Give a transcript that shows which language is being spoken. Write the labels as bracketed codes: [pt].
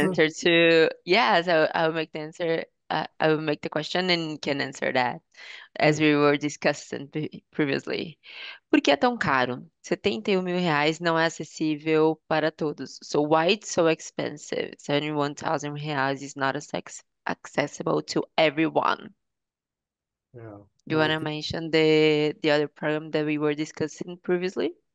[en] answer to, yeah, so I'll make the answer I will make the question and can answer that, as we were discussing previously. [pt] Por que é tão caro? R$ 71.000 não é acessível para todos. [en] So why it's so expensive? R$ 71,000 is not accessible to everyone. Yeah. You want to mention the other program that we were discussing previously?